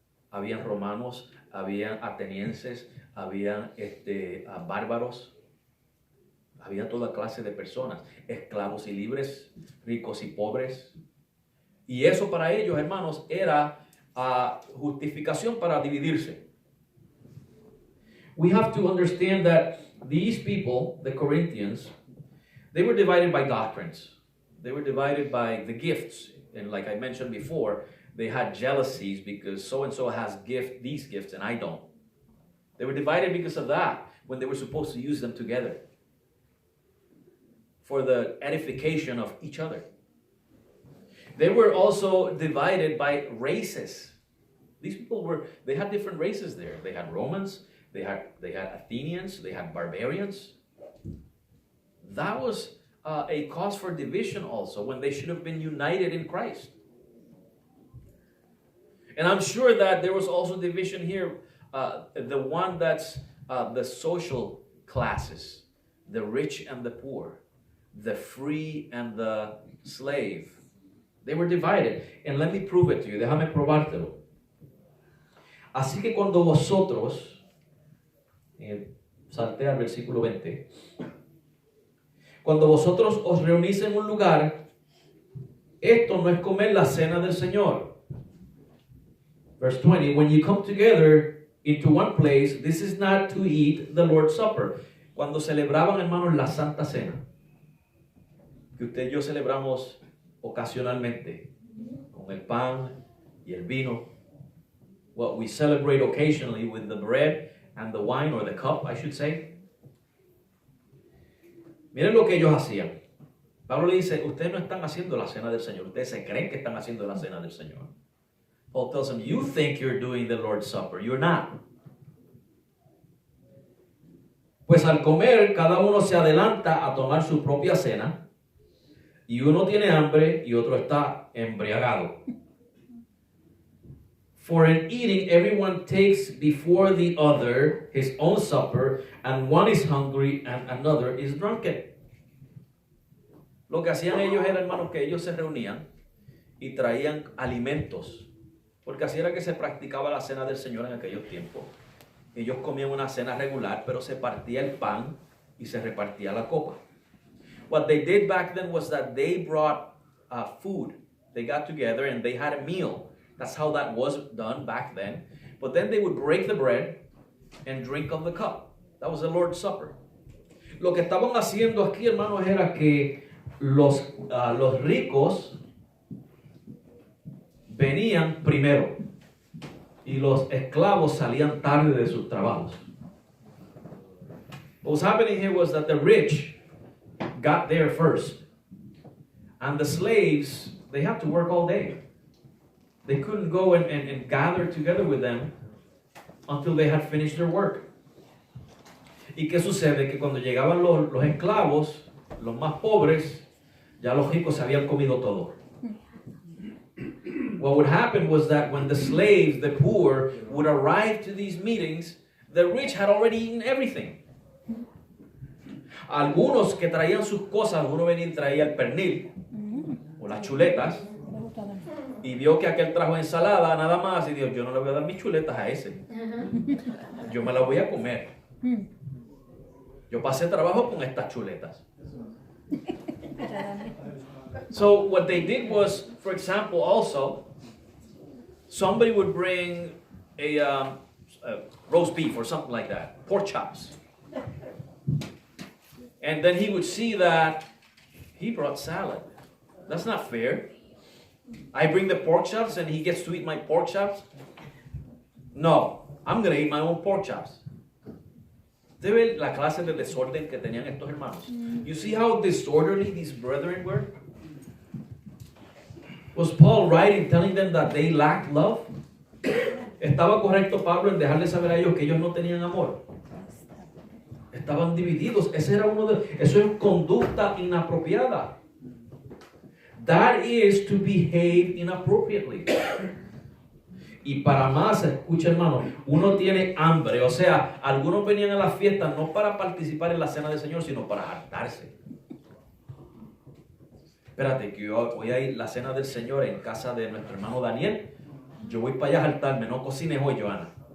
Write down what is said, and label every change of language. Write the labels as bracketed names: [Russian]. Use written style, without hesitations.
[Spanish] Habían romanos, habían atenienses, habían bárbaros, había toda clase de personas, esclavos y libres, ricos y pobres. Y eso para ellos, hermanos, era justificación para dividirse. [English] We have to understand that these people, the Corinthians, they were divided by doctrines. They were divided by the gifts. And like I mentioned before, they had jealousies because so-and-so has these gifts and I don't. They were divided because of that when they were supposed to use them together for the edification of each other. They were also divided by races. These people they had different races there. They had Romans, they had Athenians, they had barbarians. That was a cause for division also when they should have been united in Christ. And I'm sure that there was also division here. The one that's the social classes, the rich and the poor, the free and the slave. They were divided. And let me prove it to you. [Spanish] Déjame probártelo. Así que cuando vosotros, salté al versículo 20, cuando vosotros os reunís en un lugar, esto no es comer la cena del Señor. [English] Verse 20, when you come together into one place, this is not to eat the Lord's Supper. [Spanish] Cuando celebraban, hermanos, la Santa Cena, que usted y yo celebramos ocasionalmente, con el pan y el vino, [English] what we celebrate occasionally with the bread and the wine, or the cup, I should say. [Spanish] Miren lo que ellos hacían. Pablo le dice, ustedes no están haciendo la cena del Señor, ustedes se creen que están haciendo la cena del Señor. [English] Paul tells them, you think you're doing the Lord's Supper, you're not. [Spanish] Pues al comer, cada uno se adelanta a tomar su propia cena, y uno tiene hambre y otro está embriagado. [English] For in eating, everyone takes before the other his own supper, and one is hungry and another is drunken. [Spanish] Lo que hacían ellos era, hermanos, que ellos se reunían y traían alimentos, porque así era que se practicaba la cena del Señor en aquellos tiempos. Ellos comían una cena regular, pero se partía el pan y se repartía la copa. [English] What they did back then was that they brought food. They got together and they had a meal. That's how that was done back then. But then they would break the bread and drink of the cup. That was the Lord's Supper. [Spanish] Lo que estaban haciendo aquí, hermanos, era que los ricos venían primero y los esclavos salían tarde de sus trabajos. [English] What was happening here was that the rich got there first, and the slaves, they had to work all day. They couldn't go and gather together with them until they had finished their work. [Spanish] ¿Y qué sucede? Que cuando llegaban los esclavos, los más pobres, ya los ricos se habían comido todo. What would happen was that when the slaves, the poor, would arrive to these meetings, the rich had already eaten everything. Algunos que traían sus cosas, alguno venía y traía el pernil o las chuletas, y vio que aquel trajo ensalada nada más, y dijo, yo no le voy a dar mis chuletas a ese. Yo me las voy a comer. Yo pasé trabajo con estas chuletas. [English] So what they did was, for example, also, somebody would bring a roast beef or something like that, pork chops. And then he would see that he brought salad. That's not fair. I bring the pork chops and he gets to eat my pork chops? No, I'm going to eat my own pork chops. [Spanish] ¿Usted ve la clase de desorden que tenían estos hermanos? [English] You see how disorderly these brethren were? Was Paul right in telling them that they lacked love? [Spanish] ¿Estaba correcto Pablo en dejarles saber a ellos que ellos no tenían amor? Estaban divididos. Eso es conducta inapropiada. [English] That is to behave inappropriately. [Spanish] Y para más, escucha hermano, uno tiene hambre. O sea, algunos venían a las fiestas no para participar en la cena del Señor, sino para hartarse. Espérate, que yo voy a ir a la cena del Señor en casa de nuestro hermano Daniel. Yo voy para allá a hartarme. No cocines hoy, Joana.